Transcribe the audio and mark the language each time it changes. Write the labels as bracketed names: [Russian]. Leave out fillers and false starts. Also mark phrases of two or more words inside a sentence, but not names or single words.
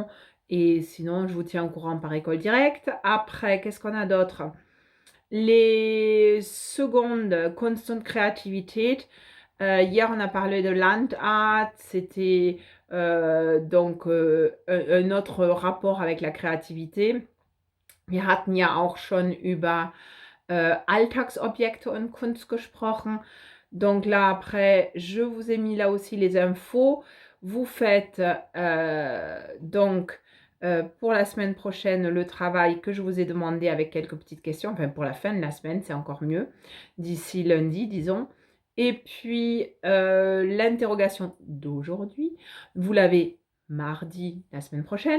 [French] Et sinon, je vous tiens au courant par École Directe. Après, qu'est-ce qu'on a d'autre? Les secondes, Constant Kreativität. Hier, on a parlé de Landart. C'était donc un autre rapport avec la créativité. [German] Wir hatten ja auch schon über Alltagsobjekte und Kunst gesprochen. [French] Donc là, après, je vous ai mis là aussi les infos. Vous faites donc pour la semaine prochaine le travail que je vous ai demandé avec quelques petites questions. Enfin, pour la fin de la semaine, c'est encore mieux. D'ici lundi, disons. Et puis, l'interrogation d'aujourd'hui, vous l'avez mardi, la semaine prochaine.